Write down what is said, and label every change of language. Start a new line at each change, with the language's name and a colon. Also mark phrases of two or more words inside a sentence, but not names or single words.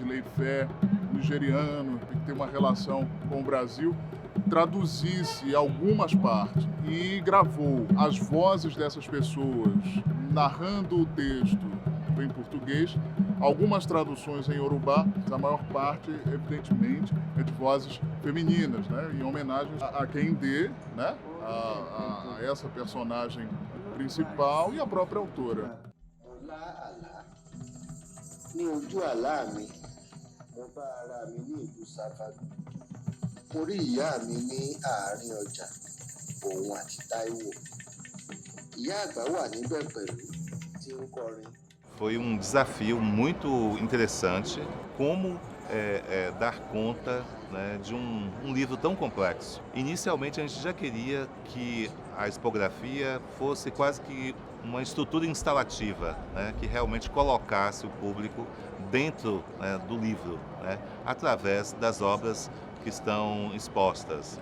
Portuguese: de Leifé, nigeriano, que tem uma relação com o Brasil, traduzisse algumas partes e gravou as vozes dessas pessoas narrando o texto em português, algumas traduções em Yorubá, a maior parte, evidentemente, é de vozes femininas, né, em homenagem a Kehinde, né, a essa personagem principal e a própria autora.
Yoruba: Ní ojú àlá mi, mo bá ara mi ní ìlú Ṣàfàdù. Mo rí ìyá mi ní àárín ọjà, òun àti Táíwò. Ìyá àgbà wà níbẹ̀ pẹ̀lú tí ń kọrin.
Portuguese: Foi um desafio muito interessante como dar conta, né, de um livro tão complexo. Inicialmente a gente já queria que a expografia fosse quase que uma estrutura instalativa, né, que realmente colocasse o público dentro, né, do livro, né, através das obras que estão expostas.